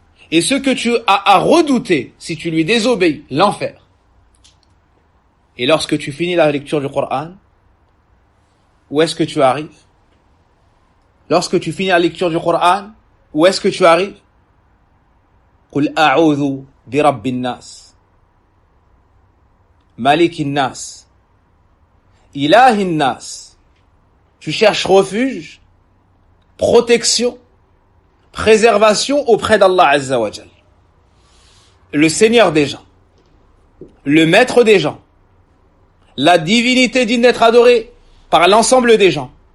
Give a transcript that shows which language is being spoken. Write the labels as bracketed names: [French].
[French] Et ce que tu as à redouter si tu lui désobéis, l'enfer. Et lorsque tu finis la lecture du Coran, où est-ce que tu arrives? Lorsque tu finis la lecture du Coran, où est-ce que tu arrives? [Arabic] قل أعوذ برب الناس مالك الناس إله الناس. [French] Tu cherches refuge, protection, préservation auprès d'Allah Azza wa Jal, le Seigneur des gens, le Maître des gens, la divinité digne d'être adorée par l'ensemble des gens.